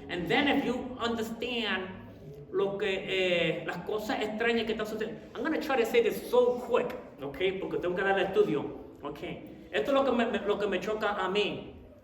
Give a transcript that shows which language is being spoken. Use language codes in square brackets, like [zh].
[en] And then if you understand [es] lo que, las cosas extrañas que están sucediendo. [en] I'm going to try to say this so quick, okay? [es] Porque tengo que dar el estudio, okay? Esto es lo que me choca a mí.